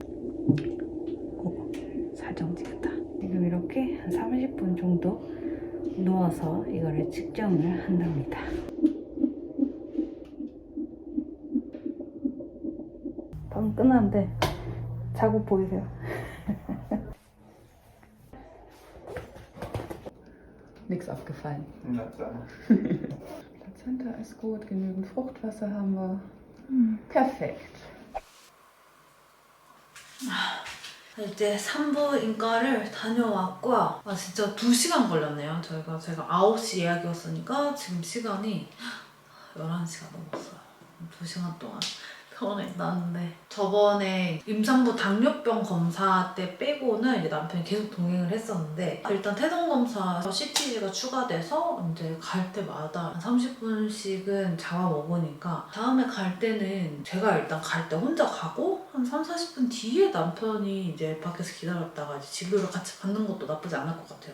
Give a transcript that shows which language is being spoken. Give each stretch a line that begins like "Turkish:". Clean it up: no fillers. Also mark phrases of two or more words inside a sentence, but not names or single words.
Korean: 살짝 움직였다. 지금 이렇게 한 30분 정도 누워서 이거를 측정을 한답니다. 방금 끝났는데 자국 보이세요?
German: Nichts aufgefallen. Na klar. Plazenta ist gut, genügend Fruchtwasser haben wir. Perfekt.
Korean: 이제 산부인과를 다녀왔고요. 아 진짜 2시간 걸렸네요. 제가 9시 예약이었으니까 지금 시간이 11시가 넘었어요. 2시간 동안 병원에 있었는데 저번에 임산부 당뇨병 검사 때 빼고는 이제 남편이 계속 동행을 했었는데 일단 태동 검사 CTG가 추가돼서 이제 갈 때마다 한 30분씩은 잡아 먹으니까 다음에 갈 때는 제가 일단 갈 때 혼자 가고 한 30-40분 뒤에 남편이 이제 밖에서 기다렸다가 이제 진료를 같이 받는 것도 나쁘지 않을 것 같아요.